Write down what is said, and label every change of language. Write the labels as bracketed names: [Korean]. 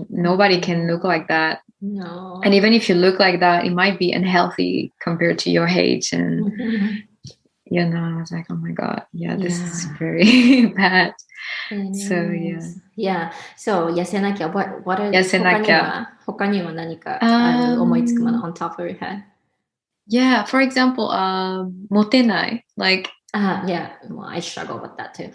[English] Nobody can look like that. No. And even if you look like that, it might be unhealthy compared to your age. And you know, I was like, oh my God, this is very bad. So So [Japanese] 痩せなきゃ [English] what are [Japanese] 痩せなきゃ他には何かある思いつくもの [English] on top of your head? Yeah, for example, [Japanese] モテない [English] like well, I struggle with that too.